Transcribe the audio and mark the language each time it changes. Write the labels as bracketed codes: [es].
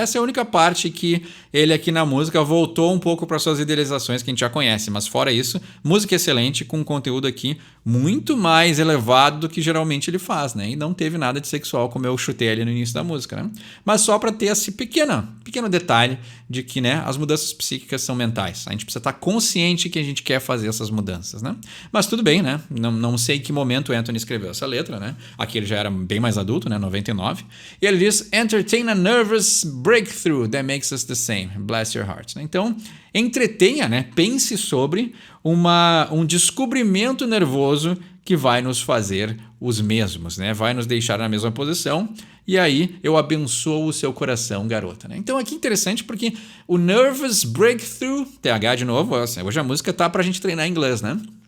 [pt] Essa é a única parte que ele aqui na música voltou um pouco para suas idealizações que a gente já conhece, mas fora isso, música excelente com conteúdo aqui muito mais elevado do que geralmente ele faz, né? E não teve nada de sexual como eu chutei ali no início da música, né? Mas só para ter esse pequeno detalhe de que, né, as mudanças psíquicas são mentais. A gente precisa estar consciente que a gente quer fazer essas mudanças, né? Mas tudo bem, né? Não sei em que momento o Anthony escreveu essa letra, né? Aqui ele já era bem mais adulto, né? 99. E ele diz, [en] entertain a nervous breakthrough that makes us the same. Bless your heart. [pt] Então, entretenha, né? Pense sobre um descobrimento nervoso que vai nos fazer os mesmos, né? Vai nos deixar na mesma posição e aí eu abençoo o seu coração, garota, né? Então aqui interessante porque o nervous breakthrough, TH de novo, hoje a música tá pra gente treinar inglês, né?